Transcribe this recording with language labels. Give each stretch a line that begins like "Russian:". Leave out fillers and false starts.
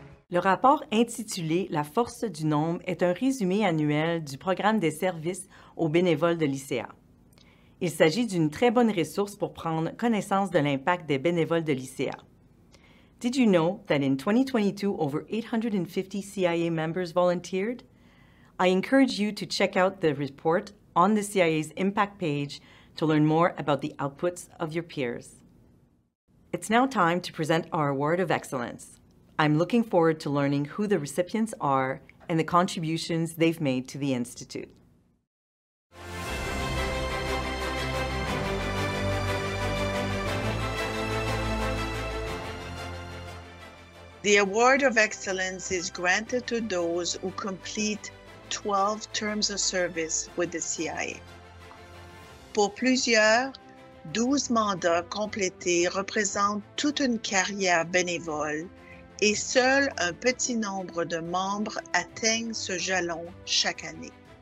French: Le rapport intitulé « La force du nombre » est un résumé annuel du programme des services aux bénévoles de l'ICA. Il s'agit d'une très bonne ressource pour prendre connaissance de l'impact des bénévoles de l'ICA.
English: Did you know that in 2022, over 850 CIA members volunteered? I encourage you to check out the report on the CIA's impact page to learn more about the outputs of your peers. It's now time to present our Award of Excellence. I'm looking forward to learning who the recipients are and the contributions they've made to the Institute. The Award of Excellence is granted to those who complete 12 terms of service with the CIA.
French: Pour plusieurs, 12 mandats complétés représentent toute une carrière bénévole et seul un petit nombre de membres atteignent ce jalon chaque année.